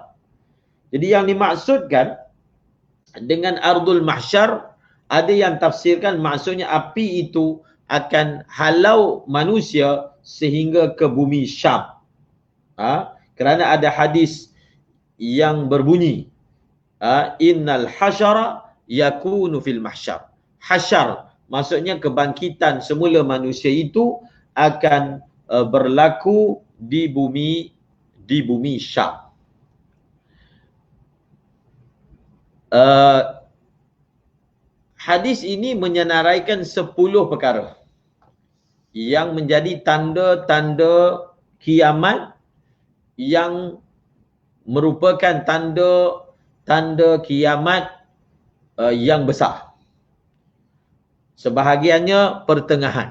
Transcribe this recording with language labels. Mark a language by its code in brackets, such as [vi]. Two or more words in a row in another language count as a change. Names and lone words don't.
[ms] Jadi yang dimaksudkan dengan Ardul Mahsyar, ada yang tafsirkan maksudnya api itu akan halau manusia sehingga ke bumi Syam. Kerana ada hadis yang berbunyi, [ar] innal hasyara yakunu fil mahsyar. [ms] Hasyar maksudnya kebangkitan semula manusia itu akan berlaku di bumi Syam. Hadis ini menyenaraikan 10 perkara yang menjadi tanda-tanda kiamat, yang merupakan tanda kiamat yang besar. Sebahagiannya pertengahan.